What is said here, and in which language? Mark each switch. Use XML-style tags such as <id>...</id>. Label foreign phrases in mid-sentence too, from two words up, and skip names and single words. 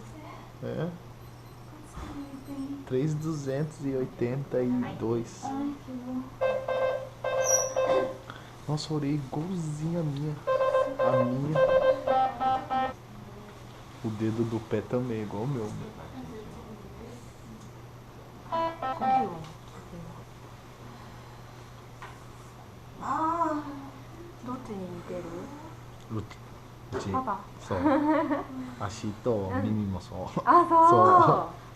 <pt>É. 3.282. Ai, que bom. Nossa, a orelha igualzinha a minha. A minha. O dedo do pé também, igual o meu.</pt> <ja>Ah, どっちに似てる？うち。パパ。そう。足と耳もそう。あ、そう。</ja>